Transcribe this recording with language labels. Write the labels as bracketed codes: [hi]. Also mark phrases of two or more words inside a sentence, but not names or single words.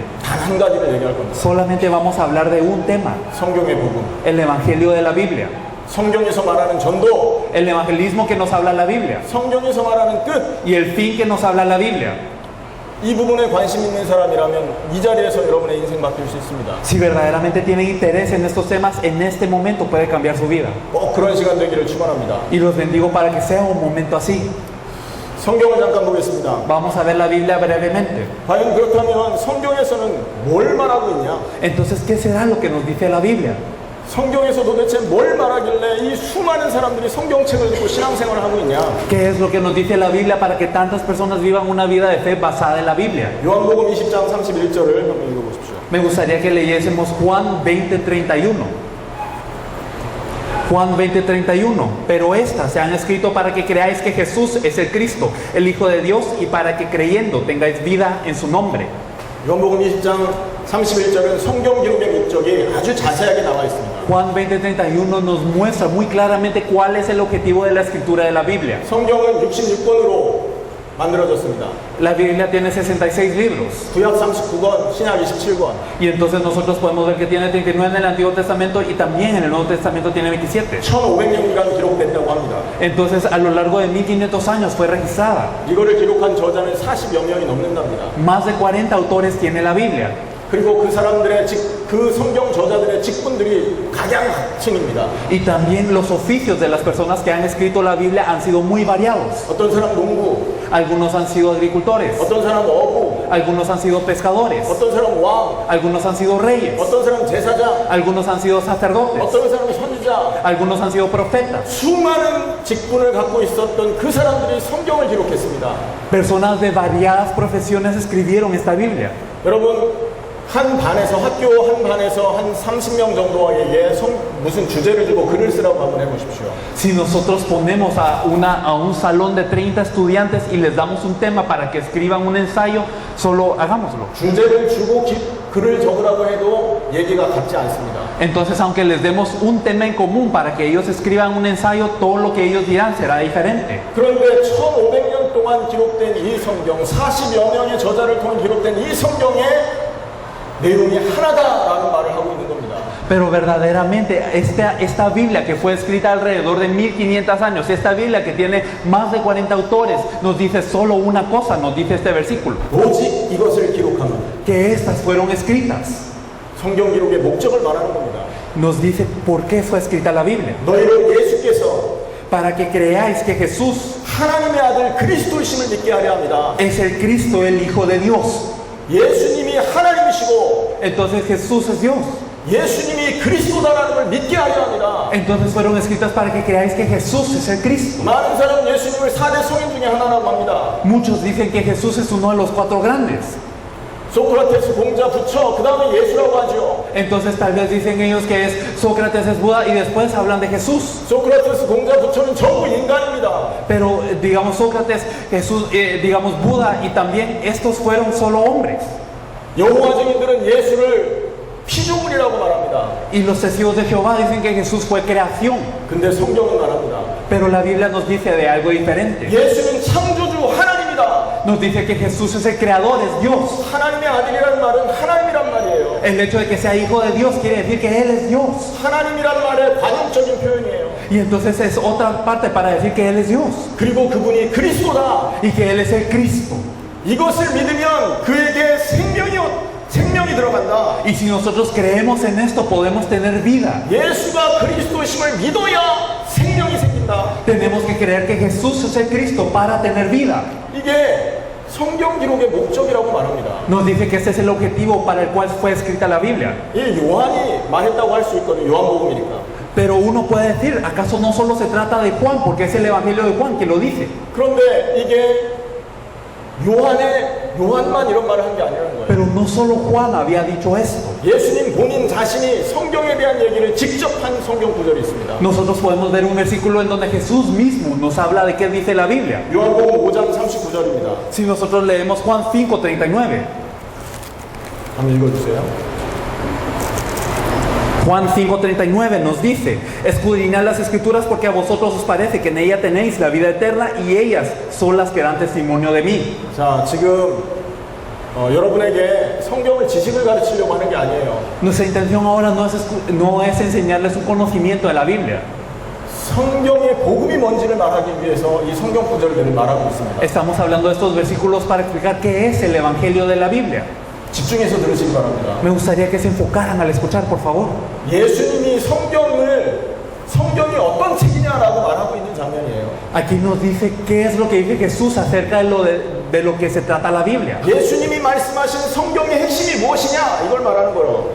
[ko] 단 한 가지를 얘기할 겁니다. [es] Solamente vamos a hablar de un tema, [ko] 성경의 복음. [es] el Evangelio de la Biblia. [ko] 성경에서 말하는 전도, [es] El evangelismo que nos habla la Biblia [ko] 성경에서 말하는 뜻, [es] y el fin que nos habla la Biblia. [ko] 이 부분에 관심 있는 사람이라면 이 자리에서 여러분의 인생 바뀔 수 있습니다. [es] Si verdaderamente tienen interés en estos temas, en este momento puede cambiar su vida. [ko] 꼭 그런 시간 되기를 축원합니다. [es] Y los bendigo para que sea un momento así. [ko] 성경을 잠깐 보겠습니다. [es] Vamos a ver la Biblia brevemente. [ko] 과연 그렇다면 성경에서는 뭘 말하고 있냐? [es] Entonces, ¿qué será lo que nos dice la Biblia? [ko] 성경에서 도대체 뭘 말하길래 이 수많은 사람들이 성경책을 읽고 신앙생활을 하고 있냐? [es] ¿Qué es lo que nos dice la Biblia para que tantas personas vivan una vida de fe basada en la Biblia? [ko] 요한복음 20장 31절을 한번 읽어보십시오. [es] Me gustaría que leyésemos Juan 20:31. Juan 20:31. Pero estas se han escrito para que creáis que Jesús es el Cristo, el Hijo de Dios, y para que creyendo tengáis vida en su nombre. [ko] 요한복음 20장 31절은 성경 기록의 목적이 아주 자세하게 나와 있습니다. [es] Juan 20:31 nos muestra muy claramente cuál es el objetivo de la escritura de la Biblia. [ko] 성경은 66권으로 만들어졌습니다. [es] La Biblia tiene 66 libros. [ko] 구약 39권, 신약 27권. [es] Y entonces nosotros podemos ver que tiene 39 en el Antiguo Testamento y también en el Nuevo Testamento tiene 27. [ko] 1500년간 기록됐다고 합니다. [es] Entonces a lo largo de 1500 años fue registrada. [ko] 이거를 기록한 저자는 40여 명이 넘는답니다. [es] Más de 40 autores tiene la Biblia. [ko] 그리고 그 사람들의 그 성경 저자들의 직분들이 각양각층입니다. [es] Y también los oficios de las personas que han escrito la Biblia han sido muy variados. [ko] 어떤 사람 농부, [es] Algunos han sido agricultores, [ko] 어떤 사람 어부, [es] algunos han sido pescadores, [ko] 어떤 사람 왕, [es] algunos han sido reyes, [ko] 어떤 사람 제사장, [es] algunos han sido sacerdotes, [ko] 어떤 사람 선지자. [es] algunos han sido profetas. [ko] 수많은 직분을 갖고 있었던 그 사람들이 성경을 기록했습니다. [es] Personas de variadas profesiones escribieron esta Biblia. [ko] 여러분, 한 반에서 학교 한 반에서 한 30명 정도에게 무슨 주제를 주고 글을 쓰라고 한번 해보십시오. [es] Si nosotros ponemos a un salón de 30 estudiantes y les damos un tema para que escriban un ensayo, solo hagámoslo. [ko] 주제를 주고 글을 적으라고 해도 얘기가 같지 않습니다. [es] Entonces, aunque les demos un tema en común para que ellos escriban un ensayo, todo lo que ellos dirán será diferente. [ko] 그런데 1500년 동안 기록된 이 성경, 40여 명의 저자를 통해 기록된 이 성경의 내용이 하나다라는 말을 하고 있는 겁니다. [es] Pero verdaderamente esta Biblia que fue escrita alrededor de 1500 años, esta Biblia que tiene más de 40 autores, nos dice solo una cosa, nos dice este versículo, [ko] 오직 이것을 기록하면 [es] que estas fueron escritas. [ko] 성경 기록의 목적을 말하는 겁니다. [es] Nos dice por qué fue escrita la Biblia. [ko] 너희를 예수께서 [es] Para que creáis que Jesús [ko] 하나님의 아들 그리스도이심을 믿게 하려 합니다. [es] es el Cristo, el Hijo de Dios. [ko] 예수님이 하나님이시고 [es] Entonces Jesús es Dios. [ko] 예수님이 그리스도다라는 걸 믿게 하려 합니다. [es] Entonces fueron escritas para que creáis que Jesús es el Cristo. [ko] 많은 사람 예수님을 4대 성인 중에 하나라고 합니다. [es] Muchos dicen que Jesús es uno de los 4 grandes. [ko] 소크라테스 공자 부처 그 다음에 예수라고 하죠. [es] Entonces tal vez dicen ellos que es Sócrates es Buda y después hablan de Jesús. [ko] 소크라테스 공자 부처는 전부 인간입니다. [es] Pero digamos Sócrates, Jesús, digamos Buda y también estos fueron solo hombres. [ko] 여호와 증인들은 예수를 피조물이라고 말합니다. [es] Y los testigos de Jehová dicen que Jesús fue creación. [ko] 근데 성경은 말합니다. [es] Pero la Biblia nos dice de algo diferente. [ko] 예수는 창조주 하나님이다. [es] Nos dice que Jesús es el creador, es Dios. [ko] 하나님의 아들이라는 말은 하나님이란 말이에요. [es] El hecho de que sea hijo de Dios quiere decir que Él es Dios. [ko] 하나님이란 말의 관용적인 표현이에요. [es] Y entonces es otra parte para decir que Él es Dios. [ko] 그리고 그분이 그리스도다. [es] Y que Él es el Cristo. [ko] 이것을 믿으면 그에게 생명이 들어간다. [es] Y si nosotros creemos en esto podemos tener vida. [ko] 예수가 그리스도심을 믿어야 생명이 생긴다. [es] Tenemos que creer que Jesús es el Cristo para tener vida. [ko] 이게 성경 기록의 목적이라고 말합니다. [es] Nos dice que ese es el objetivo para el cual fue escrita la Biblia. [ko] 이 요한이 말했다고 할 수 있거든요. 요한복음이니까. [es] Pero uno puede decir, ¿acaso no solo se trata de Juan? Porque es el Evangelio de Juan que lo dice. [ko] 그런데 이게 요한만 이런 말을 한 게 아니라는 거예요. [es] Pero no solo Juan había dicho esto. [ko] 예수님 본인 자신이 성경에 대한 얘기를 직접 한 성경 구절이 있습니다. [es] Nosotros podemos ver un versículo en donde Jesús mismo nos habla de qué dice la Biblia. [ko] 요한복음 5장 39절입니다. [es] Si nosotros leemos Juan 5:39. [ko] 한번 읽어주세요. [es] Juan 5:39 nos dice, escudriñad las escrituras porque a vosotros os parece que en ella tenéis la vida eterna y ellas son las que dan testimonio de mí. [ko] 자, 지금 여러분에게 성경을 지식을 가르치려고 하는 게 아니에요. [es] Nuestra intención ahora no es enseñarles un conocimiento de la Biblia. [ko] 성경의 복음이 뭔지를 말하기 위해서 이 성경 구절들을 말하고 있습니다. [es] Estamos hablando de estos versículos para explicar qué es el Evangelio de la Biblia. [ko] 집중해서 들으시기 바랍니다. [es] Me gustaría que se enfocaran al escuchar, por favor. [ko] 예수님이 성경이 어떤 책이냐라고 말하고 있는 장면이에요. [es] Aquí nos dice qué es lo que dice Jesús acerca de lo que se trata la Biblia. [ko] 예수님이 말씀하신 성경의 핵심이 무엇이냐 이걸 말하는 거예요.